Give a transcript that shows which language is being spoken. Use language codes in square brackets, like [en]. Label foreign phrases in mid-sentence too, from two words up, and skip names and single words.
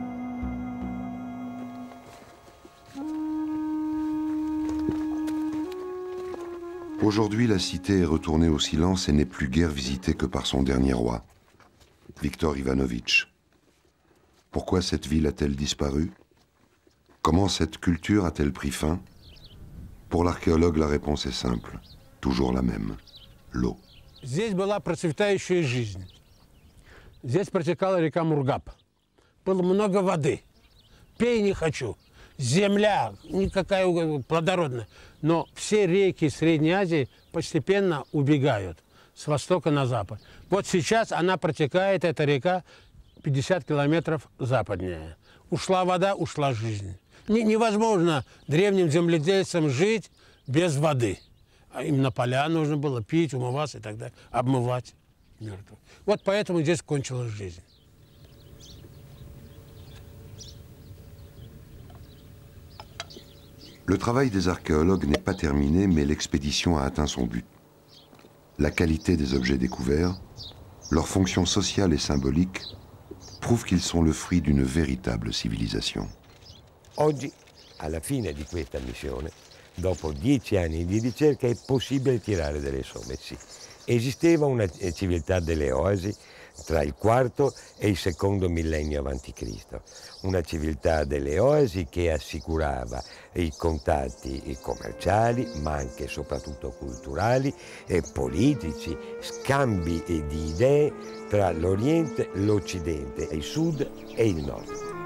[fr] Aujourd'hui, la cité est retournée au silence et n'est plus guère visitée que par son dernier roi, Viktor Ivanovitch. Pourquoi cette ville a-t-elle disparu? Comment cette culture a-t-elle pris fin? Pour l'archéologue, la réponse est simple, toujours la même, l'eau. [ru] Здесь была процветающая жизнь. Здесь протекала река Мургаб. Было много воды. Пей не хочу. Земля никакая плодородная. Но все реки Средней Азии постепенно убегают с востока на запад. Вот сейчас она протекает, эта река, 50 километров западнее. Ушла вода, ушла жизнь. Невозможно древним земледельцам жить без воды. А именно поля нужно было пить, умываться и так далее, обмывать мертвых. Вот поэтому здесь кончилась жизнь. [fr] Le travail des archéologues n'est pas terminé, mais l'expédition a atteint son but. La qualité des objets découverts, leur fonction sociale et symbolique, prouvent qu'ils sont le fruit d'une véritable civilisation. [it] Oggi, alla fine di questa missione, dopo 10 anni di ricerca, è possibile tirare delle somme. Sì. Esisteva una civiltà delle oasi tra il IV e il II millennio a.C., una civiltà delle oasi che assicurava i contatti commerciali, ma anche e soprattutto culturali e politici, scambi di idee tra l'Oriente, l'Occidente, il Sud e il Nord.